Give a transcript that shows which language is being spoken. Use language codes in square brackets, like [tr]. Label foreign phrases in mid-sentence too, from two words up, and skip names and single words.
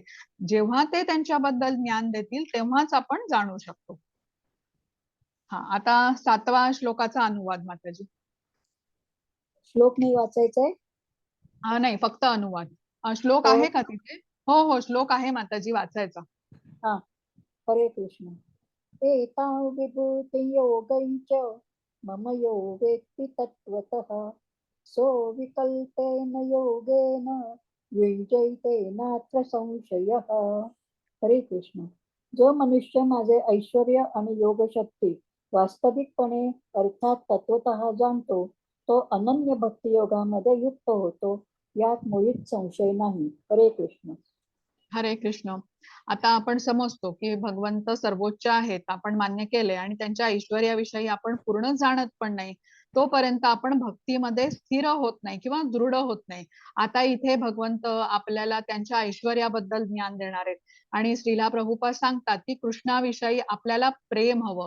[mr] जेव्हा ते त्यांच्याबद्दल ज्ञान देतील तेव्हाच आपण जाणू शकतो. हा, आता 7वा श्लोकाचा अनुवाद माताजी. श्लोक नाही वाचायचा आहे? नाही, फक्त अनुवाद. श्लोक हो. आहे का तिथे? हो हो, श्लोक आहे माताजी, वाचायचा. हा. हरे कृष्ण. [sa] एतां विभूतियोगैश्च मम यो वेत्ति तत्त्वतः सो विकल्पेन योगेन युञ्जैते नात्र संशयः. [mr] हरे कृष्ण. जो मनुष्य माझे ऐश्वर्य आणि योगशक्ती वास्तविकपणे अर्थात तत्वतः जाणतो तो अनन्य भक्ती योगामध्ये युक्त होतो, यात मुळीच संशय नाही. हरे कृष्ण. हरे कृष्ण. आता आपण समजतो की भगवंत सर्वोच्च आहेत, आपण मान्य केले, आणि त्यांच्या ऐश्वर्याविषयी आपण पूर्ण जाणत पण नाही. तोपर्यंत आपण भक्तीमध्ये स्थिर होत नाही किंवा दृढ होत नाही. आता इथे भगवंत आपल्याला त्यांच्या ऐश्वर्याबद्दल ज्ञान देणार आहेत आणि श्रीला प्रभुपाद सांगतात की कृष्णाविषयी आपल्याला प्रेम हवं.